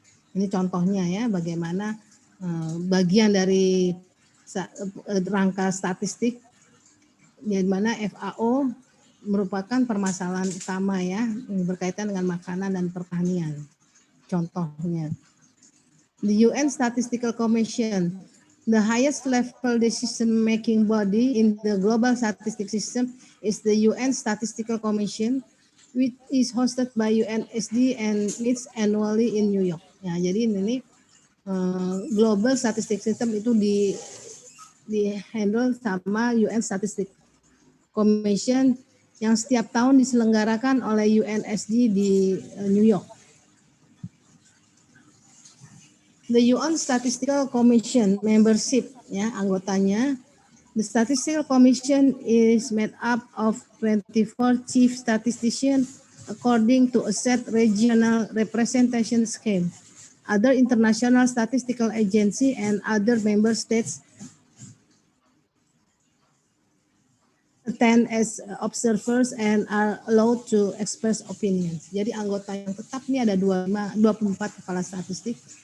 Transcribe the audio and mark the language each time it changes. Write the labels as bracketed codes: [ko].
[id] Ini contohnya ya, bagaimana bagian dari rangka statistik di mana FAO merupakan permasalahan utama ya, berkaitan dengan makanan dan pertanian. Contohnya, [en] the UN Statistical Commission, the highest level decision-making body in the global statistics system is the UN Statistical Commission. which is hosted by UNSD and meets annually in New York. [id] Ya, jadi ini Global Statistics System itu di handle sama UN Statistics Commission yang setiap tahun diselenggarakan oleh UNSD di New York. [en] The UN Statistical Commission membership, [id] ya, anggotanya. [en] The Statistical Commission is made up of 24 chief statisticians according to a set regional representation scheme. Other international statistical agency and other member states attend as observers and are allowed to express opinions. [id] Jadi anggota yang tetap ini ada 24 kepala statistik.